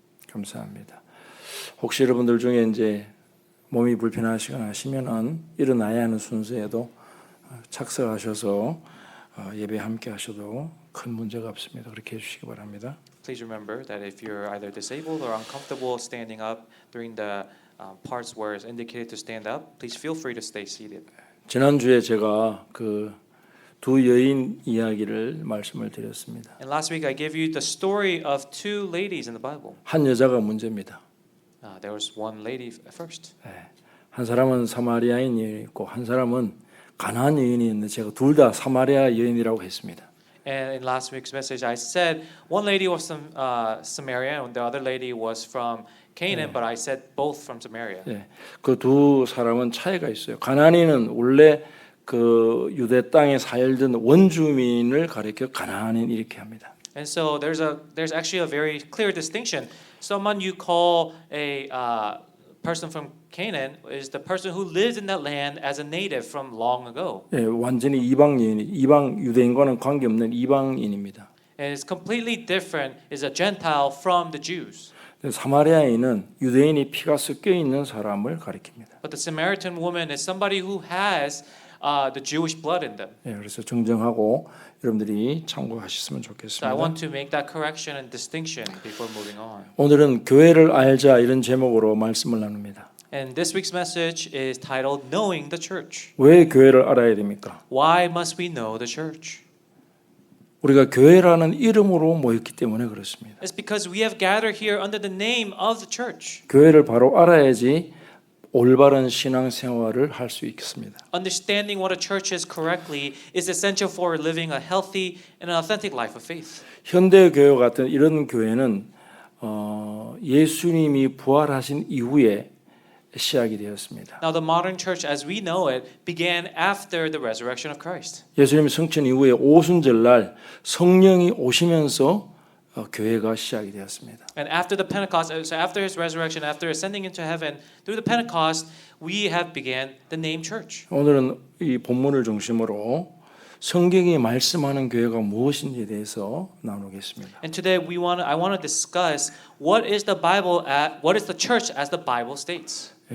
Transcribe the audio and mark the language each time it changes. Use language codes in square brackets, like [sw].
[ko] 감사합니다. 혹시 여러분들 중에 이제 몸이 불편하시거나 하시면은 일어나야 하는 순서에도 착석하셔서 예배 함께 하셔도 큰 문제가 없습니다. 그렇게 해주시기 바랍니다. [en] Please remember that if you're either disabled or uncomfortable standing up during the parts where it's indicated to stand up, please feel free to stay seated. [ko] 지난주에 제가 그 두 여인 이야기를 말씀을 드렸습니다. [en] And last week I gave you the story of two ladies in the Bible. [ko] 한 여자가 문제입니다. [en] There was one lady at first. [ko] 한 사람은 사마리아인 여인이었고 한 사람은 가나안 여인이었는데 제가 둘 다 사마리아 여인이라고 했습니다. [en] And in last week's message I said one lady was from Samaria and the other lady was from Canaan, but I said both from Samaria. [ko] 그 두 사람은 차이가 있어요. 가나안인은 원래 그 유대 땅에 살던 원주민을 가리켜 가나안인 이렇게 합니다. [en] And so there's actually a very clear distinction. Someone you call a person from Canaan is the person who lived in that land as a native from long ago. [ko] 완전히 이방 여인, 이방 유대인과는 관계없는 이방인입니다. [en] And it's completely different. Is a Gentile from the Jews. [ko] 사마리아인은 유대인이 피가 섞여 있는 사람을 가리킵니다. [en] But the Samaritan woman is somebody who has the Jewish blood in them. [ko] 그래서 정정하고 여러분들이 참고하셨으면 [en] So I [ko] 좋겠습니다. [en] want to make that correction and distinction before moving on. [ko] 오늘은 교회를 알자 이런 제목으로 말씀을 나눕니다. [en] And this week's message is titled Knowing the Church. [ko] 왜 교회를 알아야 됩니까? [en] Why must we know the church? [ko] 우리가 교회라는 이름으로 모였기 때문에 그렇습니다. [en] It's because we have gathered here under the name of the church. [ko] 교회를 바로 알아야지 올바른 신앙생활을 할 수 있겠습니다. [en] Understanding what a church is correctly is essential for living a healthy and an authentic life of faith. [ko] 현대 교회 같은 이런 교회는 예수님이 부활하신 이후에 시작이 되었습니다. [en] Now the modern church as we know it began after the resurrection of Christ. [ko] 예수님 승천 이후에 오순절날 성령이 오시면서 교회가 시작이 되었습니다. [en] And after the Pentecost, so after his resurrection, after ascending into heaven, through the Pentecost, we have began the name church. [ko] 오늘은 이 본문을 중심으로 성경이 말씀하는 교회가 무엇인지에 대해서 나누겠습니다. [en] And today I want to discuss what is the church as the Bible states.